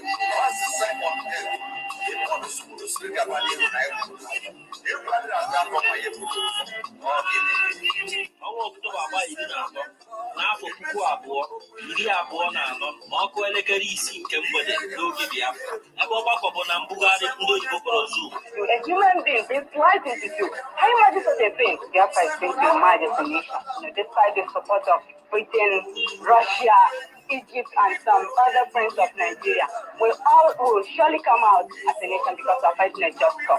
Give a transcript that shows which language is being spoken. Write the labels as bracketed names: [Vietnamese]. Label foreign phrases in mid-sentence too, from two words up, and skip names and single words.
[English] What's the second thing? He wants to speak about it. [Igbo] Ọnwa Ọktoba agba 13 n'afọ 2024 ma ọkụ elekere 6 nke mgbede n'oge Biafra ebe ọgbakọ bụ na mbugharị ndị oyibo kpọrọ Zoom. [English] A human being being sliced into two. Can you imagine such a thing? Biafra is going to emerge as a nation. Despite the support of Britain, Russia, Egypt, and some other friends of Nigeria, we all will surely come out as a nation because we're fighting a just cause.